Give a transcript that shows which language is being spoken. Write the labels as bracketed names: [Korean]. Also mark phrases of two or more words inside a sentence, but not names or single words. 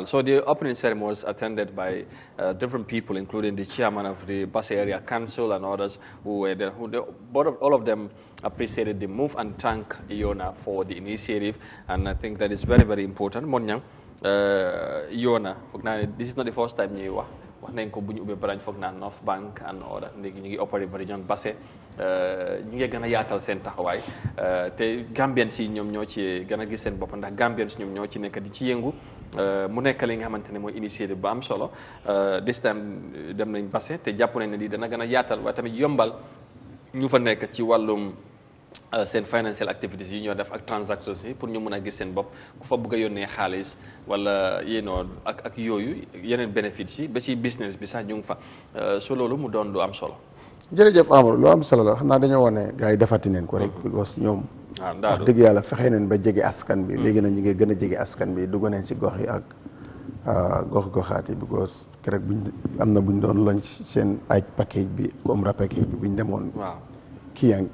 [English] So the opening ceremony was attended by different people, including the chairman of the Basse Area Council and others who were there. All of them appreciated the move and thanked UNA for the initiative. And I think that is very, very important. [Wolof] Monyang, UNA, [English] this is not the first time you [Wolof] wax nañ ko bu ñu ubbee branch foog naa North Bank [English] and order [Wolof] léegi ñu ngi opéré région Basse ñu ngi gën a yaatal seen taxawaay te Gambians yi ñoom ñoo ci gën a gis seen bopp ndax Gambians ñoom ñoo ci nekk di ci yëngu mu nekk li nga xamante ne mooy initiative bu am solo [English] this time [Wolof] dem nañ Basse te jàpp nañ ne lii dana gën a yaatal waaye tamit yombal ñu fa nekk ci wàllum seen [English] financial activities [Wolof] yi ñoo def ak transactions yi pour ñu mën a gis seen bopp ku fa bëgg a yónnee xaalis wala ak yooyu yeneen bénéfices yi ba ci business bi sax ñu ngi fa so loolu mu doon lu am solo. jërëjëf Amadou lu am solo la xam naa dañoo wane gars yi defati neen ko rek because ñoom wax dëgg yàlla fexe neen ba jege askan bi léegi na ñu ngi gën a jege askan bi dugg neen si gox yi ak gox-goxaat yi because keroog buñ am na buñ doon launch seen aj package bi umra package bi buñ demoon kii